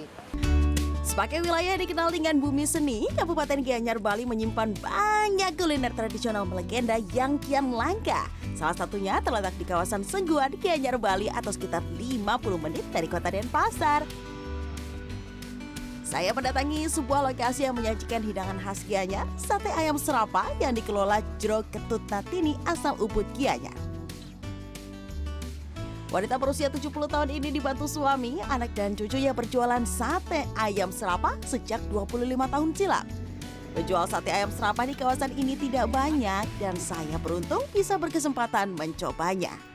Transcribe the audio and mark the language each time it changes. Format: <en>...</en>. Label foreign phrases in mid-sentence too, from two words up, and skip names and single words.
<id>Sebagai wilayah dikenal dengan bumi seni, Kabupaten Gianyar, Bali menyimpan banyak kuliner tradisional melegenda yang kian langka. Salah satunya terletak di kawasan Sengguan, Gianyar, Bali atau sekitar 50 menit dari kota Denpasar. Saya mendatangi sebuah lokasi yang menyajikan hidangan khas Gianyar, sate ayam serapa yang dikelola Jro Ketut Natini asal Ubud, Gianyar. Wanita berusia 70 tahun ini dibantu suami, anak dan cucunya berjualan sate ayam serapa sejak 25 tahun silam. Penjual sate ayam serapa di kawasan ini tidak banyak dan saya beruntung bisa berkesempatan mencobanya.</id>